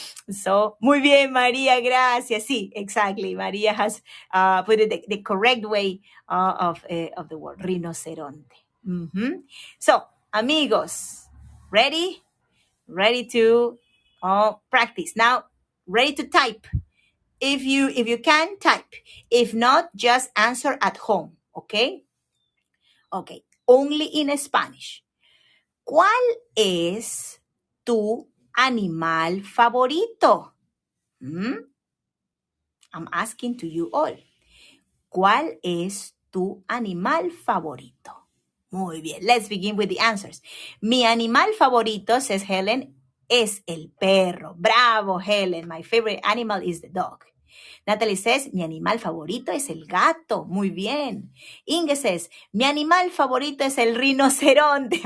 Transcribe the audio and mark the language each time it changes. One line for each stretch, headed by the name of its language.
Spanish: So, muy bien, María, gracias. Sí, exactly.
English: María has put it the correct way of the word, rinoceronte. So, amigos, ready? Ready to practice. Now, ready to type. If you can, type. If not, just answer at home, okay? Okay, only in Spanish.
Spanish: ¿Cuál es tu animal favorito?
English: I'm asking to you all.
Spanish: ¿Cuál es tu animal favorito? Muy bien.
English: Let's begin with the answers.
Spanish: Mi animal favorito,
English: says Helen,
Spanish: es el perro.
English: Bravo, Helen. My favorite animal is the dog.
Spanish: Natalie says, mi animal favorito es el gato. Muy bien. Inge says, mi animal favorito es el rinoceronte.